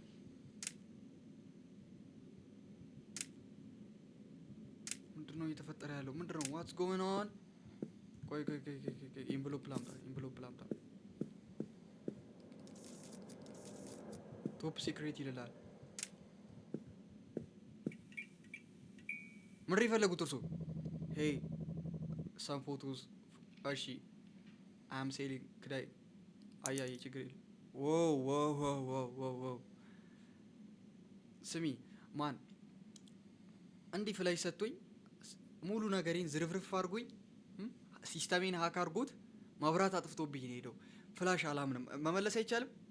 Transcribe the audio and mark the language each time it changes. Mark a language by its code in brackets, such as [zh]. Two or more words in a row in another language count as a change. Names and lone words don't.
[am] ምንድነው እየተፈጠረ ያለው ምንድነው [en] what's going on [am] ቆይ ኢንቨሎፕ ላምጣ [en] top secret [am] ይላል ምን ይፈልጉት እርሱ [en] hey some photos [am] እሺ [en] I'm selling [am] ከዳይ አያይ ችግር የለም ዋው ስሚ ማን እንዲህ ፍላሽ ሰጥቶኝ ሙሉ ነገሬን ዝርፍርፍ አድርጎኝ ሲስተሜን ሃክ አድርጎት ማብራት አጥፍቶብኝ ነው ሄደው ፍላሽ አላምንም መመለስ አይቻልም